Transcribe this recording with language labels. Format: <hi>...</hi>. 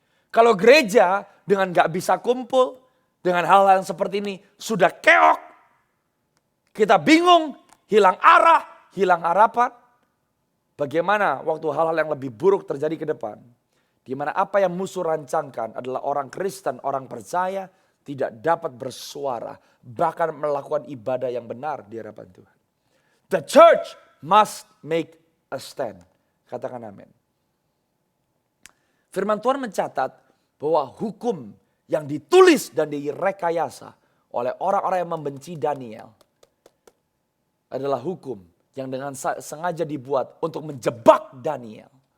<id>Kalau gereja dengan gak bisa kumpul, dengan hal-hal yang seperti ini sudah keok, kita bingung, hilang arah, hilang harapan. Bagaimana waktu hal-hal yang lebih buruk terjadi ke depan, di mana apa yang musuh rancangkan adalah orang Kristen, orang percaya tidak dapat bersuara, bahkan melakukan ibadah yang benar di hadapan Tuhan.</id> <en>The church must make a stand.</en> <id>Katakan amin. Firman Tuhan mencatat bahwa hukum yang ditulis dan direkayasa oleh orang-orang yang membenci Daniel adalah hukum yang dengan sengaja dibuat untuk menjebak Daniel.</id>